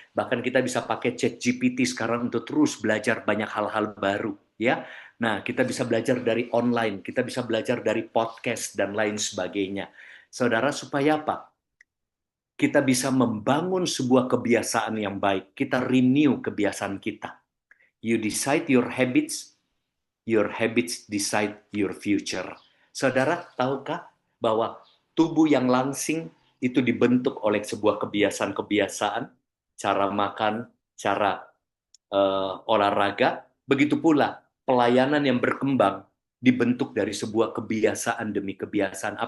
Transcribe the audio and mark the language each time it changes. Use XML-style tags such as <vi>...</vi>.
<id>Bahkan kita bisa pakai ChatGPT sekarang untuk terus belajar banyak hal-hal baru, ya. Nah, kita bisa belajar dari online, kita bisa belajar dari podcast dan lain sebagainya. Saudara, supaya apa? Kita bisa membangun sebuah kebiasaan yang baik. Kita renew kebiasaan kita.</id> <en>You decide your habits decide your future.</en> <id>Saudara, tahukah bahwa tubuh yang langsing itu dibentuk oleh sebuah kebiasaan-kebiasaan, cara makan, cara olahraga, begitu pula pelayanan yang berkembang dibentuk dari sebuah kebiasaan demi kebiasaan.</id>